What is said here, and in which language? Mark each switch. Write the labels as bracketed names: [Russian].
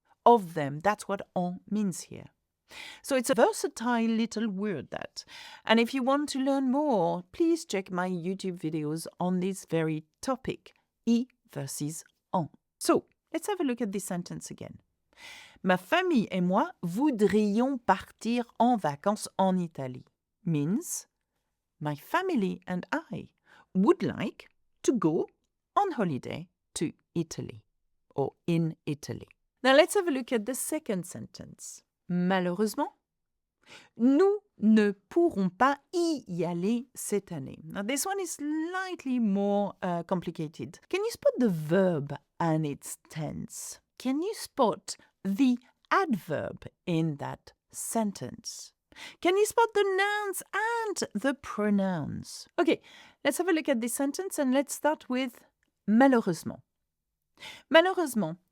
[English] Of them, that's what en means here. So it's a versatile little word, that. And if you want to learn more, please check my YouTube videos on this very topic, I versus en. So, let's have a look at this sentence again. [French] Ma famille et moi voudrions partir en vacances en Italie. [English] Means, my family and I would like to go on holiday to Italy or in Italy. Now let's have a look at the second sentence. [French] Malheureusement, nous ne pourrons pas y aller cette année. [English] Now this one is slightly more complicated. Can you spot the verb and its tense? Can you spot the adverb in that sentence? Can you spot the nouns and the pronouns? Okay, let's have a look at this sentence and let's start with malheureusement. Malheureusement.